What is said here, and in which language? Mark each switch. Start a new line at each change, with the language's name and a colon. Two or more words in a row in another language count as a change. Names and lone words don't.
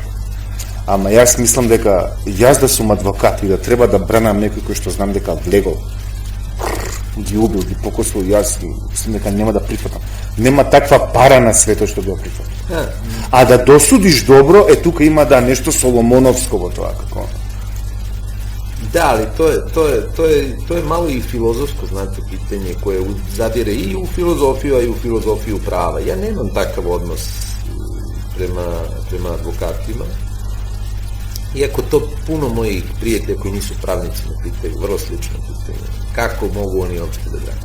Macedonian: Ама јас мислам дека јас да сум адвокат и да треба да бранам некој кој што знам дека влегол, ги убил, ги покосил, јас мислам дека нема да прифатам. Нема таква пара на светот што да прифатам. А да досудиш добро, тука има нешто соломоновско во тоа, како.
Serbian: Da, ali to je malo i filozofsko, znate, pitanje koje zadire i u filozofiju, a i u filozofiju prava. Ja nemam takav odnos prema advokatima, iako to puno mojih prijatelja koji nisu pravnici me pitaju, vrlo slično pitanje, kako mogu oni uopšte da brane.